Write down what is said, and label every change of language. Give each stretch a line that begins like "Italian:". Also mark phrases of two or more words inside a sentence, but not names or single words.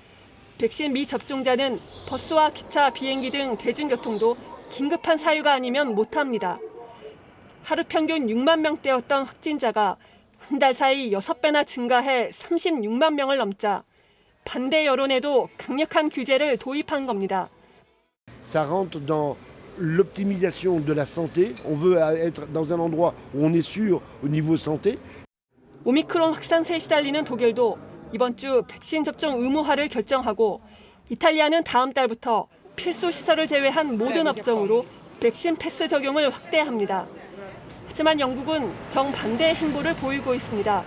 Korean: 백신 미접종자는 버스와 기차, 비행기 등 대중교통도 긴급한 사유가 아니면 못합니다. 하루 평균 6만 명대였던 확진자가 한 달 사이 6배나 증가해 36만 명을 넘자 반대 여론에도 강력한 규제를 도입한 겁니다.
French: Ça rentre dans l'optimisation de la santé. On veut être dans un endroit où on est sûr au niveau santé.
Korean: 오미크론 확산세에 시달리는 독일도 이번 주 백신 접종 의무화를 결정하고 이탈리아는 다음 달부터 필수 시설을 제외한 모든 업종으로 백신 패스 적용을 확대합니다. 하지만 영국은 정반대의 행보를 보이고 있습니다.